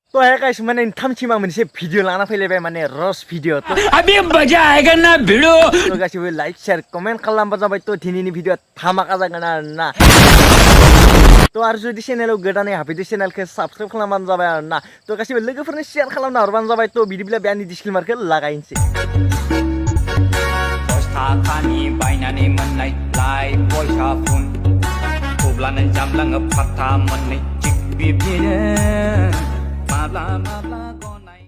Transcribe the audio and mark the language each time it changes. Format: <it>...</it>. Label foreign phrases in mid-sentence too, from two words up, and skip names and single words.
<brx>तो है गाइस माने थामथिमा मोनसे भिडियो लाना फैलायबाय माने रस भिडियो तो</brx> <hi>अभी मजा आएगा ना भिडियो</hi> <brx>तो गासिबो</brx> <en>like share comment</en> <brx>खालामबा जाबाय तो दिनैनि भिडियो धामाका जागोन आरोना तो आरो जुदि चेनेलाव गोदानै हाबफैदो चेनेलखौ साबस्क्राइब खालामबानो जाबाय आरोना तो गासिबो लोगोफोरनो शेयर खालामना हरबानो जाबाय तो बिदिब्ला बेनि डिसक्लेमारखौ लागायनोसै थाखानि बायनानै मोननाय लाइक बयसा फुन थब्लानो जामलाङो फात्ता मोननै थिग बिब्दिनो माब्ला माब्ला गनाय</brx>